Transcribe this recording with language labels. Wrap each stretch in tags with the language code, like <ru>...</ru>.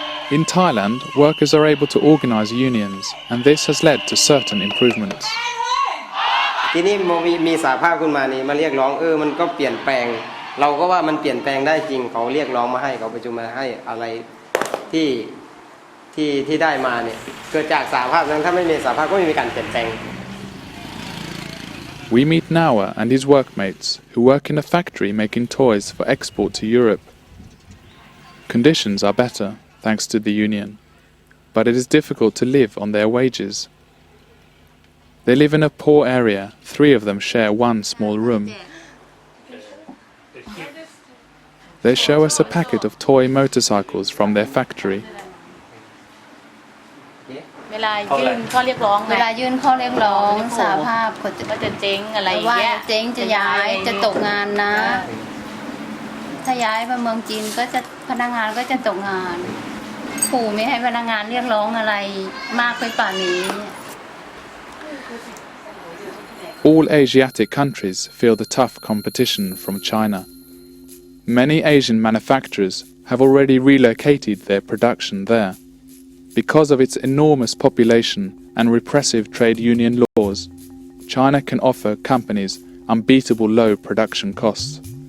<en>In Thailand, workers are able to organise unions, and this has led to certain improvements.</en> <th>ทีนี้มีสหภาพขึ้นมานี่มาเรียกร้องมันก็เปลี่ยนแปลงเราก็ว่ามันเปลี่ยนแปลงได้จริงเขาเรียกร้องมาให้เขาประชุมมาให้อะไรที่ได้มาเนี่ยเกิดจากสหภาพนั้นถ้าไม่มีสหภาพก็ไม่มีการเปลี่ยนแปลง</th> <en>We meet Nawa and his workmates who work in a factory making toys for export to Europe. Conditions are better thanks to the union, but it is difficult to live on their wages. They live in a poor area. 3 of them share one small room. They show us a packet of toy motorcycles from their factory.</en> <th>เวลายื่นข้อเรียกร้องสหภาพก็จะเจ๊งอะไรอย่างเงี้ยเจ๊งจะย้ายจะตกงานนะถ้าย้ายไปเมืองจีนก็จะพนักงานก็จะตกงานขู่ไม่ให้พนักงานเรียกร้องอะไรมากไปป่านนี้</th> <en>All Asiatic countries feel the tough competition from China. Many Asian manufacturers have already relocated their production there. Because of its enormous population and repressive trade union laws, China can offer companies unbeatable low production costs.</en>